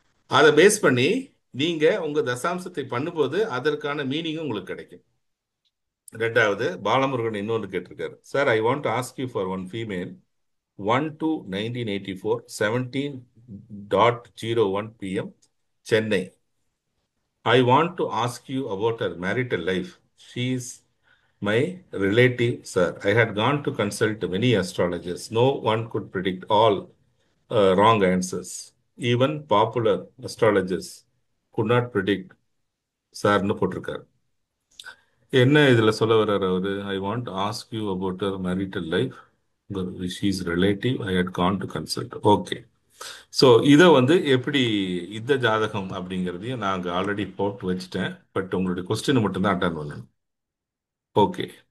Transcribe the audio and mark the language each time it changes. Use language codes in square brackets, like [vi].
[ta] அதை பேஸ் பண்ணி நீங்க உங்க தசாம்சத்தை பண்ணும்போது அதற்கான மீனிங்கும் உங்களுக்கு கிடைக்கும். ரெண்டாவது பாலமுருகன் இன்னொன்று கேட்டிருக்காரு. [en] Sir, I want to ask you for one female 1/2/1984 17.01 PM Chennai. I want to ask you about her marital life. She is my relative, sir. I had gone to consult many astrologers. No one could predict all wrong answers. Even popular astrologers could not predict. [ta] சார்னு போட்டிருக்காரு. என்ன இதுல சொல்ல வர்றாரு அவரு? [en] I want ask you about her marital life. She's relative. I had gone to consult. [ta] Okay. So இதை வந்து எப்படி இந்த ஜாதகம் அப்படிங்கிறதையும் நாங்கள் ஆல்ரெடி போட்டு வச்சுட்டேன். பட் உங்களுடைய கொஸ்டின் மட்டும்தான் அட்டன் பண்ணணும். ஓகே.